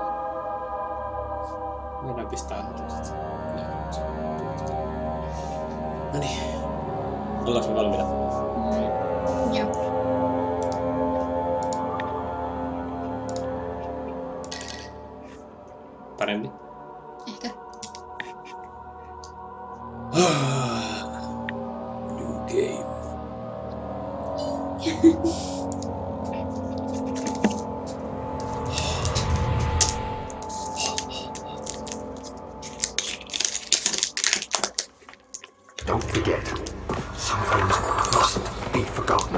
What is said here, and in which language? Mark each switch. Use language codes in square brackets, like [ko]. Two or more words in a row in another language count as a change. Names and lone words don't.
[fi] Voidaan pistää aloitusta. Noniin. Ollaanko me valmiita? Joo. Parempi? Ehkä. [en] New game. Don't forget, some things mustn't be forgotten.